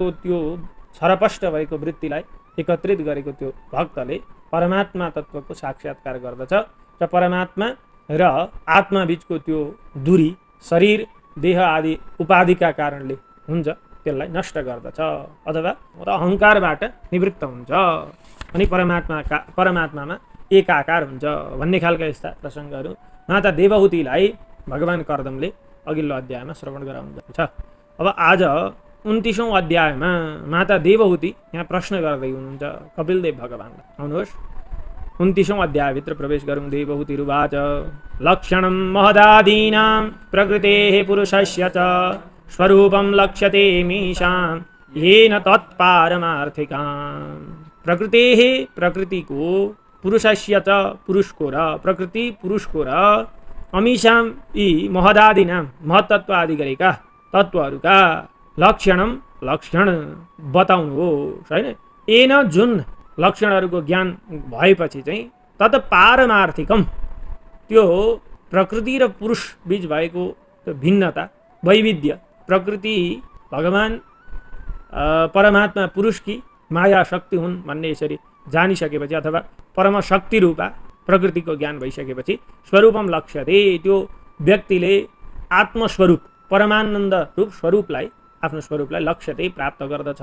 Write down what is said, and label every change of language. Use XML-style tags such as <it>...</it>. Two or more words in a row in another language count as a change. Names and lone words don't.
<ne>त्यो छरपष्ट भएको वृत्तिलाई एकत्रित गरेको त्यो भक्तले परमात्मा तत्त्वको साक्षात्कार गर्दछ र परमात्मा र आत्मा बीचको त्यो दूरी शरीर देह आदि उपाधिका कारणले हुन्छ, त्यसलाई नष्ट गर्दछ अथवा अहङ्कारबाट निवृत्त हुन्छ अनि परमात्मामा एकाकार हुन्छ भन्ने खालका यस्ता प्रसङ्गहरू माता देवहूतिलाई भगवान कर्दमले अघिल्लो अध्यायमा श्रवण गराउनुहुन्छ। अब आज 29औं अध्यायमा माता देवहूति यहाँ प्रश्न गर्दै हुनुहुन्छ कपिलदेव भगवानलाई। आउनुहोस् 29औं अध्यायभित्र प्रवेश गरौँ।</ne> <sa>देवहूतिरुवाच लक्षणं महदादीनां प्रकृतेः पुरुषस्य च स्वरूपं लक्ष्यते मीशां येन तत्पारमार्थिकाम्।</sa> <ne>प्रकृतेः प्रकृतिको, पुरुषस्य च पुरुषको र, प्रकृति पुरुषको र, अमीशां यी महदादीनां महतत्व आदि गरेका तत्त्वहरूका लक्षणम लक्षण बताउनुहोस् हैन। एन जुन लक्षणहरूको ज्ञान भएपछि चाहिँ</ne> <sa>तत् पारमार्थिकम,</sa> <ne>त्यो प्रकृति र पुरुष बीच भएको त्यो भिन्नता वैविध्य, प्रकृति भगवान परमात्मा पुरुषकी माया शक्ति हुन् भन्ने यसरी जानिसकेपछि अथवा परम शक्ति रूपा प्रकृतिको ज्ञान भइसकेपछि</ne> <sa>स्वरूपम लक्ष्यते,</sa> <ne>त्यो व्यक्तिले आत्मस्वरूप परमानन्द रूप स्वरूपलाई, आफ्नो स्वरूपलाई लक्ष्यते प्राप्त गर्दछ।</ne>